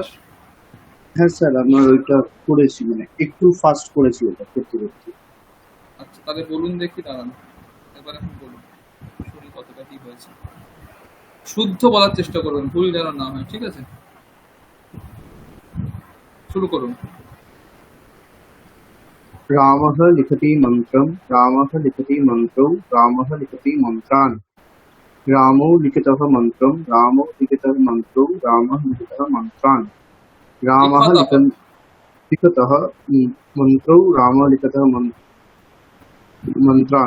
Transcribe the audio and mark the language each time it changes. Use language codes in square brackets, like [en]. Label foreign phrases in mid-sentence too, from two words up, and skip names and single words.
[bn] হ্যাঁ স্যার, আমার ওইটা করেছি, মানে একটু ফাস্ট করেছি ওটা করতে করতে। আচ্ছা, তাহলে বলুন দেখি, দাঁড়ান এবার, এখন বলুন শুনি কতটা কি হয়েছে। শুদ্ধ বলার চেষ্টা করবেন, ভুল যেন না হয়। ঠিক আছে, শুরু করুন। [sa] रामः लिखति मन्त्रं, रामः लिखति मन्त्रौ, रामः लिखति मन्त्रान्। रामो लिखितः मन्त्रं, रामो लिखितः मन्त्रौ, रामः लिखितः मन्त्रान्। रामः लिखतः मन्त्रौ, रामः लिखतः मन्त्रान्।